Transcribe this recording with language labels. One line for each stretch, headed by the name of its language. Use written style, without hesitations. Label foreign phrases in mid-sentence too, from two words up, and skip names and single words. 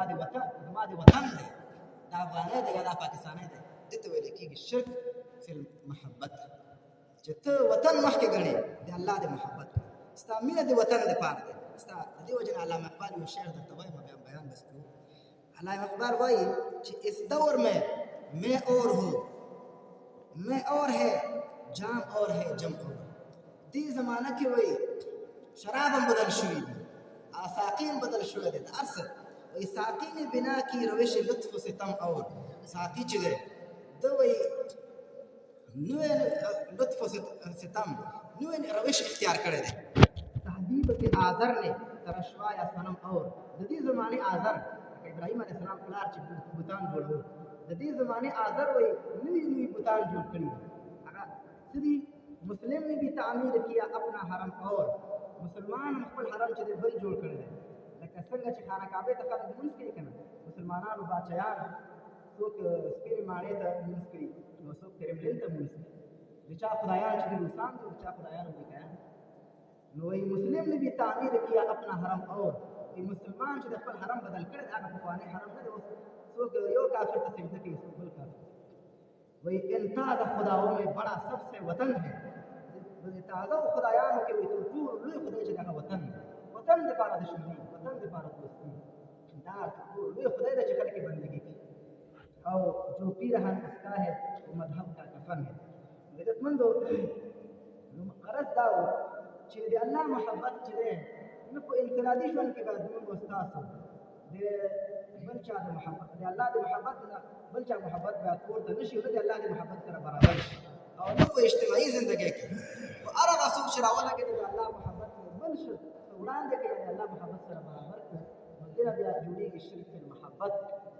Pashto: د وطن زما د وطن دی دا افغانی دی یا دا پاکستانی دی دې ته ویل کېږي
Arabic: شرک فی المحبت
Pashto: چې ته وطن مخکې ګڼې د الله د محبت ستا مینه د وطن دپاره دی ستا د دې وجې نه علامه اقبال یو شعر درته وایم بیان بس کوو علامه اقبال وایي چې
Urdu: اس دور میں اور ہوں میں اور ہے جام اور ہے جم اور
Pashto: دې زمانه کې وایي شراب هم بدل شوي دي ساقین بدل شوی دی د هر څه وایي
Urdu: ساقی نے بنا کی روش لطف و ستم اور
Pashto: ساقی چې دی ده وایي نوې لطف و ستم نوې روش اختیار کړی دی
Urdu: تهذیب کے آذر نے ترشوا یا صنم اور
Pashto: د دې زمانې آذر ابراهیم
Arabic: علیه السلام
Pashto: پلار چې بوتان جوړو د دې زمانې آذر وایي نوي بوتان جوړ کړي هغه څه دي
Urdu: مسلم نے بھی تعمیر کیا اپنا حرم اور
Pashto: مسلمان هم خپل حرم چې دی بل جوړ کړی دی لکه څنګه چې خانه کعبې ته خلک لمونځ کوي که نه مسلمانانو باچیان څوک سپینې ماڼۍ ته لمونځ کوي نو څوک کرملین ته لمونځ کوي د چا خدایان چې دي روسان دي د چا خدایان امریکایان نو وایي
Urdu: مسلم نے بھی تعمیر کیا اپنا حرم اور
Pashto: مسلمان چې د خپل حرم بدل کړی دی هغه پخوانی حرم نه دی اوس څوک یو کافر ته سجده کوي څوک بل کافر وایي
Urdu: انتاز خداؤں میں بڑا سب سے وطن ہے
Pashto: د تازه خدایانو کې وایي تر ټولو لوی خدای چې هغه وطن دی وطن دپاره دشمني وطن دپاره دوستي دا تر ټولو لوی خدای دی چې خلک یې بندګي کوي او
Urdu: جو پیرهن استا ہے وہ مذهب کا کفن ہے
Pashto: عزتمندو نو غرض دا و چې د الله محبت چې دی نه په انفرادي ژوند کې به زموږ او ستاسو د بل چا د محبت د الله د محبت نه بل چا محبت به پورته نه شي او نه د الله د محبت سره برابر شي او نه په اجتماعي زندګۍ کې خو هر هغه څوک چې راولګېد د الله محبت نه بل شي وړاندې کوي د الله محبت سره برابر کړي نو دې بیا جوړېږي
Arabic: شرک المحبت